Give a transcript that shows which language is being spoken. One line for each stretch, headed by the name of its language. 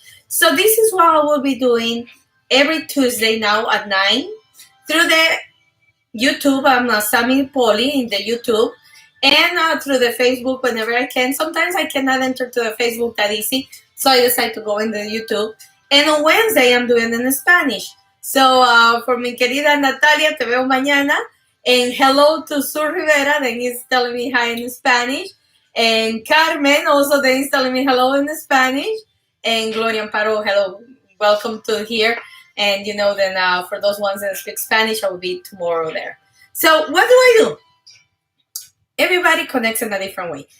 English: So this is what I will be doing every Tuesday now at 9 through the YouTube. I'm Sammy Polly in the YouTube and through the Facebook whenever I can. Sometimes I cannot enter to the Facebook that easy, so I decide to go in the YouTube. And on Wednesday I'm doing it in Spanish. So for
Spanish: mi querida Natalia, te veo mañana.
English: And hello to Sur Rivera, then he's telling me hi in Spanish. And Carmen also then is telling me hello in Spanish. And Gloria Amparo, hello, welcome to here. And then for those ones that speak Spanish, I will be tomorrow there. So what do I do? Everybody connects in a different way.